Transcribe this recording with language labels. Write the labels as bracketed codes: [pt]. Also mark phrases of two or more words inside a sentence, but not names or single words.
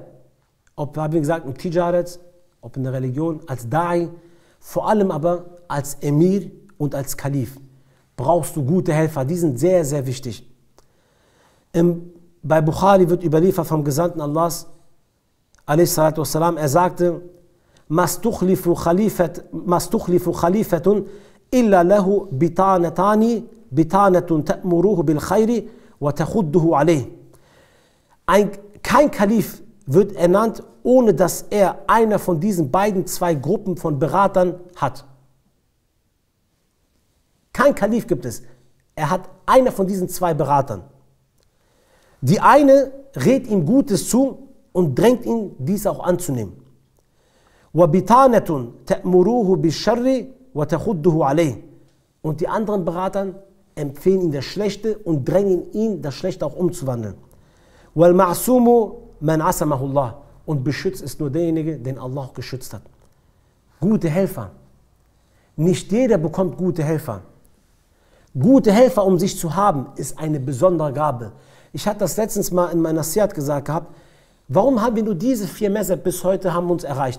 [de] Ob, haben wir gesagt, im Tijarat, ob in der Religion, als Da'i, vor allem aber als Emir und als Kalif brauchst du gute Helfer, die sind sehr, sehr wichtig. Bei Bukhari wird überliefert vom Gesandten Allahs, a.s.w., er sagte, [ar] ما استخلف خليفة إلا له بطانتان بطانة تأمره بالخير وتحضه عليه. [de] Kein Kalif wird ernannt, ohne dass er einer von diesen beiden zwei Gruppen von Beratern hat. Kein Kalif gibt es. Er hat einer von diesen zwei Beratern. Die eine rät ihm Gutes zu und drängt ihn, dies auch anzunehmen. [ar] وَبِطَانَةٌ تَأْمُرُوهُ بِالشَّرِّ وَتَخُدُّهُ عَلَيْهِ. [de] Und die anderen Beratern empfehlen ihm das Schlechte und drängen ihn, das Schlechte auch umzuwandeln. [ar] وَالْمَعْصُومُ مَنْ عَصَمَهُ اللَّهُ. [de] Und beschützt ist nur derjenige, den Allah auch geschützt hat. Gute Helfer. Nicht jeder bekommt gute Helfer. Gute Helfer, um sich zu haben, ist eine besondere Gabe. Ich hatte das letztens mal in meiner Siyat gesagt gehabt. Warum haben wir nur diese 4 Mazhab bis heute haben uns erreicht?